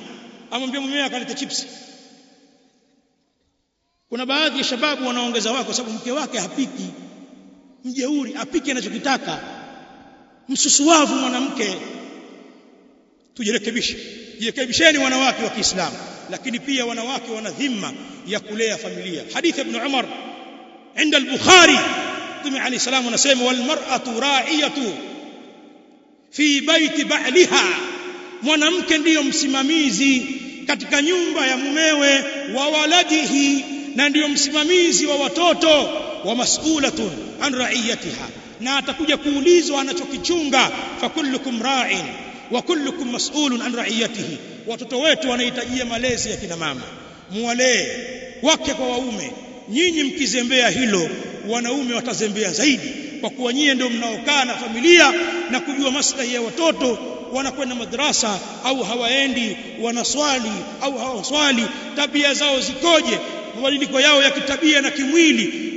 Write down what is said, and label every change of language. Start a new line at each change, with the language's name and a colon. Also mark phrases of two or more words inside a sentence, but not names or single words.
Swahili: Amwambia mumewe akalete chips. Kuna baadhi ya shababu wanaongeza wako sababu mke wake hapiki, mjeuri, apike anachokitaka, msusuwavu mwanamke. Jirekebisheni wanawake wa Kiislamu. Lakini pia wanawake wana dhima ya kulea familia. Hadithi ibn Umar
Arabic: عند البخاري،
Swahili: Mtume
Arabic: عليه السلام
Swahili: anasema:
Arabic: والمرأة راعية في بيت بعلها,
Swahili: mwanamke ndiyo msimamizi katika nyumba ya mumewe,
Arabic: وولده,
Swahili: na ndiyo msimamizi wa watoto,
Arabic: ومسؤولة عن رعيتها,
Swahili: na atakuja kuulizwa anachokichunga.
Arabic: فكلكم راع وكلكم مسؤول عن رعيته.
Swahili: Watoto wetu wanahitajia malezi ya kina mama, muwalee wake kwa waume. Nyinyi mkizembea hilo, wanaume watazembea zaidi, kwa kuwa nyinyi ndio mnaokaa na familia na kujua maslahi ya watoto. Wanakwenda madrasa au hawaendi, wanaswali au hawaswali, tabia zao zikoje, mabadiliko yao ya kitabia na kimwili.